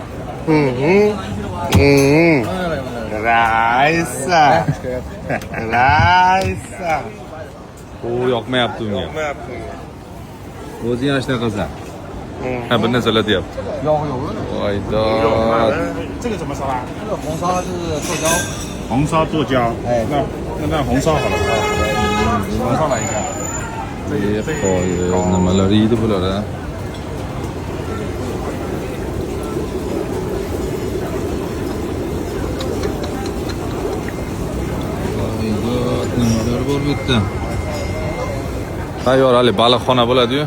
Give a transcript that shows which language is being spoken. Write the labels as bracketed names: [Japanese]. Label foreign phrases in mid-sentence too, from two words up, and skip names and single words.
[Uzbek] Raisa. Raisa. O yoqmayapti unga. Yoqmayapti. O'zi yana shunaqa. Ha, bir narsalar deyapti. Yo'q. Voyda. [Chinese] 这个怎么烧啊？红烧是剁椒。红烧剁椒。哎，那红烧好了啊。红烧来一下。 [Uzbek] Qo'y, nimalar yeydi bular a? Nimalar bor bu yerda? Tayyor hali baliqxona bo'ladi-yu.